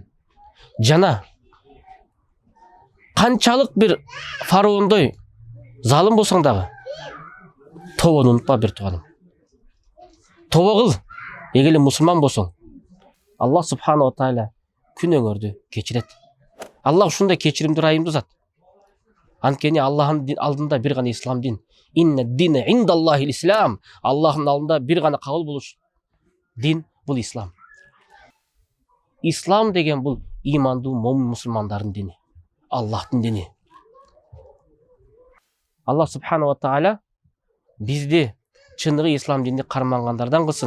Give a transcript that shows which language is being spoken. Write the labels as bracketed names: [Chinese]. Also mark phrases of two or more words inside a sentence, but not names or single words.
[Kyrgyz] Жана канчалык бир фараондой залым болсоң дагы, тобону унутпа бир тууганым. Тобо кыл, эгер мусулман болсоң, [Arabic] الله سبحانه وتعالى [Kyrgyz] күнөөңөрдү кечирет. Аллах ушундай кечиримдүү, райымдуу зат. Анткени Аллахтын алдында бир гана ислам дин. [Arabic] إن الدين عند الله الإسلام. [Kyrgyz] Аллахтын алдында бир гана кабыл болуш дин бул ислам. Ислам деген бул имандуу момун мусулмандардын дини. Аллахтын дини. [Arabic] الله سبحانه وتعالى [Kyrgyz] бизди чыныгы ислам динди кармангандардан кылсын.